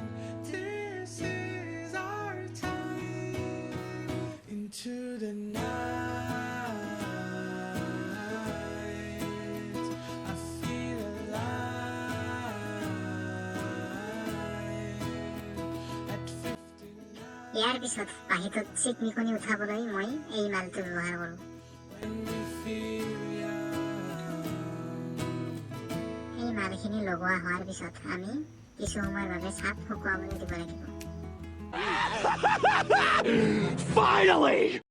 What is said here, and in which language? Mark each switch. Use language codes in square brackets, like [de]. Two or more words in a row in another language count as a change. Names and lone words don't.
[en] This is our time. Into the night, I feel alive. At 59, [as] ইয়াৰ পিছত বাঁহীটোত চিকমিকনি উঠাবলৈ মই এই মালটো ব্যৱহাৰ কৰোঁ। [en] when we feel young. [as] এই মালখিনি লগোৱা হোৱাৰ পিছত আমি কিছু সময়ৰ বাবে চাপ শুকুৱাবলৈ দিব লাগিব। [en] Finally!